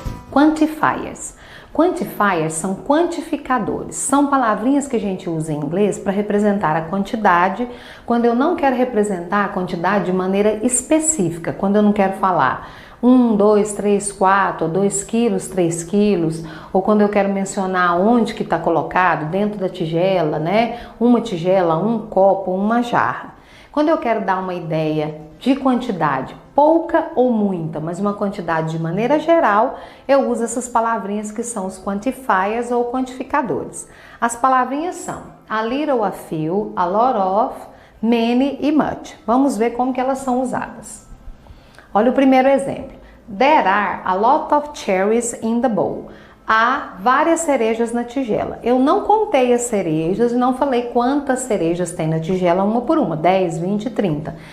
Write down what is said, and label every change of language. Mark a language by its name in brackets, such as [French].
[Portuguese] Quantifiers. Quantifiers são quantificadores, são palavrinhas que a gente usa em inglês para representar a quantidade quando eu não quero representar a quantidade de maneira específica, quando eu não quero falar 1, 2, 3, 4, ou 2 quilos, 3 quilos, ou quando eu quero mencionar onde que está colocado, dentro da tigela, né? Uma tigela, um copo, uma jarra. Quando eu quero dar uma ideia de quantidade, pouca ou muita, mas uma quantidade de maneira geral, eu uso essas palavrinhas que são os quantifiers ou quantificadores. As palavrinhas são a little, a few, a lot of, many e much. Vamos ver como que elas são usadas. Olha o primeiro exemplo. [English] There are a lot of cherries in the bowl. [Portuguese] Há várias cerejas na tigela. Eu não contei as cerejas e não falei quantas cerejas tem na tigela uma por uma, 10, 20, 30.